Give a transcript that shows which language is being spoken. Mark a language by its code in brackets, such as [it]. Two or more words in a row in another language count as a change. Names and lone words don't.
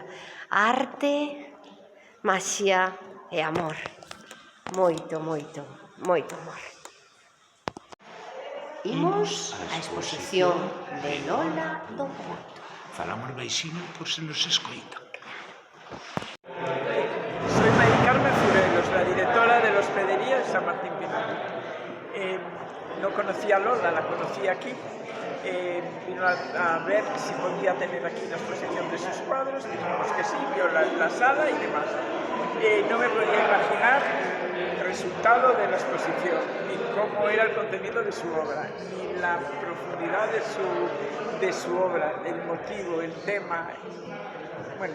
[gl] Arte, maxia e amor. Moito amor. Imos á exposición de Lola do Porto. Falamos baixinho por se nos escoita. [es] Soy Mari Carmen Furelos, la directora de la Hospedería de San Martín Pinario. No conocía a Lola, la conocí aquí. Vino a ver si podía tener aquí la exposición de sus cuadros, dijimos que sí, vio la sala y demás. No me podía imaginar el resultado de la exposición, ni cómo era el contenido de su obra, ni la profundidad de su obra, el motivo, el tema, bueno...